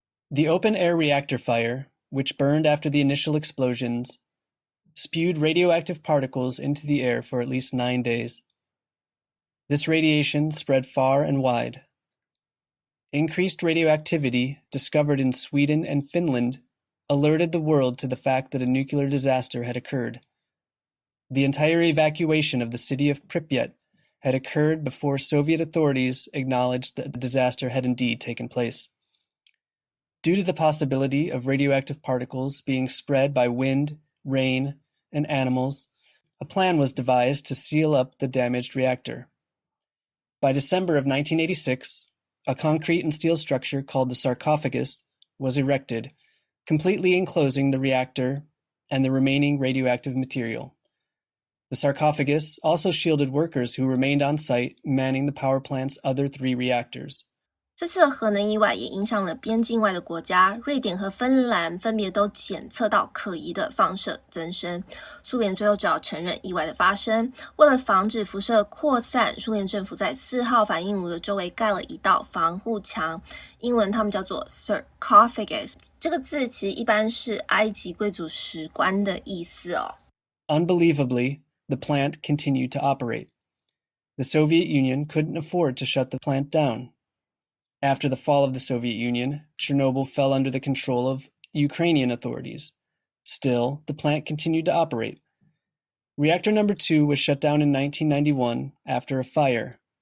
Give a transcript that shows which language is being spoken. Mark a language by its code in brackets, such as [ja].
[en] The open-air reactor fire, which burned after the initial explosions, spewed radioactive particles into the air for at least 9 days. This radiation spread far and wide. Increased radioactivity discovered in Sweden and Finland alerted the world to the fact that a nuclear disaster had occurred. The entire evacuation of the city of Pripyat had occurred before Soviet authorities acknowledged that the disaster had indeed taken place. Due to the possibility of radioactive particles being spread by wind, rain, and animals, a plan was devised to seal up the damaged reactor. By December of 1986, a concrete and steel structure called the sarcophagus was erected, completely enclosing the reactor and the remaining radioactive material. The sarcophagus also shielded workers who remained on site manning the power plant's other 3 reactors. [zh] 这次的核能意外也影响了边境外的国家，瑞典和芬兰分别都检测到可疑的放射增生。苏联最后只好承认意外的发生。为了防止辐射扩散，苏联政府在4号反应炉的周围盖了一道防护墙，英文他们叫做 sarcophagus。这个字其实一般是埃及贵族石棺的意思哦。 [en] Unbelievably, the plant continued to operate. The Soviet Union couldn't afford to shut the plant down.After the fall of the Soviet Union, Chernobyl fell under the control of Ukrainian authorities. Still, the plant continued to operate. Reactor number 2 was shut down in 1991 after a fire.